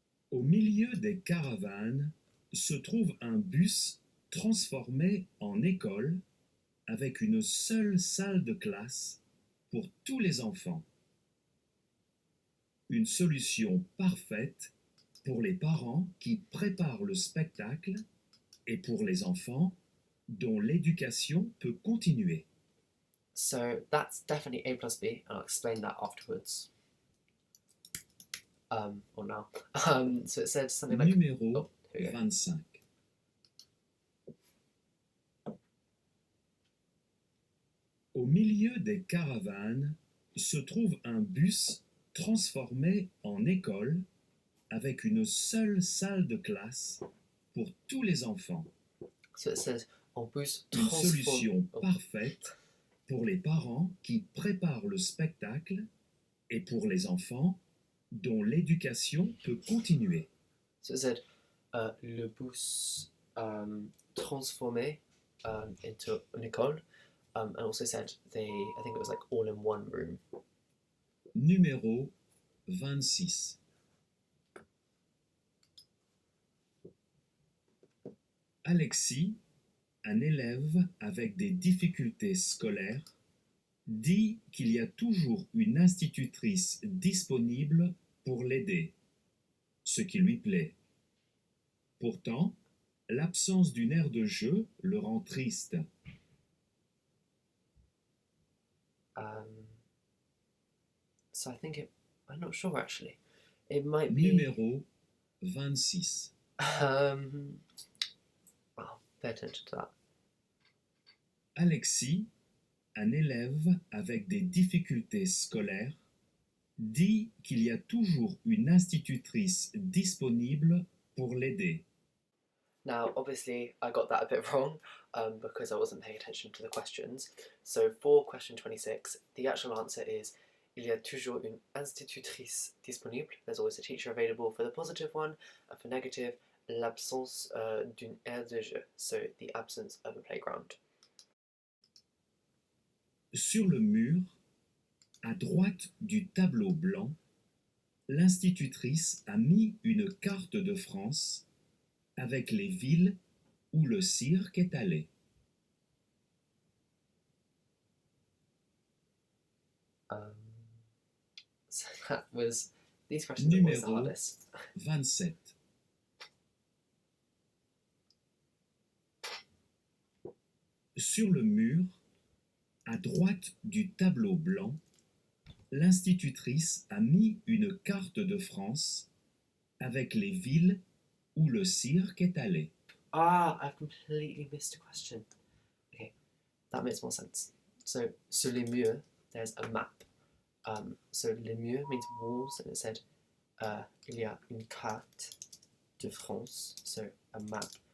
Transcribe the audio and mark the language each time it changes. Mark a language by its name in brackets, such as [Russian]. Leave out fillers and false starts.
[French] Au milieu des caravanes se trouve un bus transformé en école avec une seule salle de classe pour tous les enfants. Une solution parfaite pour les parents qui préparent le spectacle et pour les enfants dont l'éducation peut continuer. [English] So that's definitely A plus B, and I'll explain that afterwards. Or now. So it said something like... [French] Numéro [English] Oh, here we go. [French] 25. Au milieu des caravanes se trouve un bus transformé en école avec une seule salle de classe pour tous les enfants. [English] So it says, [French] en bus Une solution [English] Oh, [French] parfaite pour les parents qui préparent le spectacle et pour les enfants dont l'éducation peut continuer. [English] So it said, [French] le bus transformé [English] into an école, and also said I think it was like all in one room. [French] Numéro 26. Alexis, un élève avec des difficultés scolaires, dit qu'il y a toujours une institutrice disponible pour l'aider, ce qui lui plaît. Pourtant, l'absence d'une aire de jeu le rend triste. [English] So I think I'm not sure actually. It might be... [French] Numéro 26. [English] I'll pay attention to that. [French] Alexis, un élève avec des difficultés scolaires, dit qu'il y a toujours une institutrice disponible pour l'aider. [English] Now, obviously, I got that a bit wrong because I wasn't paying attention to the questions. So for question 26, the actual answer is [French] il y a toujours une institutrice disponible. [English] There's always a teacher available for the positive one, and for negative, [French] l'absence d'une aire de jeu. [English] So the absence of a playground. [French] Sur le mur, à droite du tableau blanc, l'institutrice a mis une carte de France avec les villes où le cirque est allé. [English] So that was... These questions are always the [French] Numéro [English] hardest. [French] 27. Sur le mur, à droite du tableau blanc, l'institutrice a mis une carte de France avec les villes où le cirque est allé. [English] Ah, I've completely missed a question. Okay, that makes more sense. So, [French] sur les murs, [English] there's a map. So, [French] les murs [English] means walls, and it said [French] il y a une carte de France, [English] so a map.